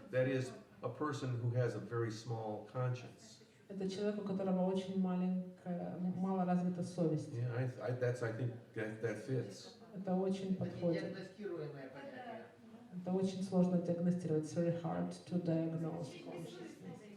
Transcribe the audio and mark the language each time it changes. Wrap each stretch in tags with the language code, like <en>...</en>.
<en>That is a person who has a very small conscience.</en> <ru>Это человек, у которого очень мало развита совесть.</ru> <en>Yeah, I think that fits.</en> <ru>Это очень подходит. Диагностируемое понятие. Это очень сложно диагностировать.</ru> <en>It's very hard to diagnose consciousness.</en>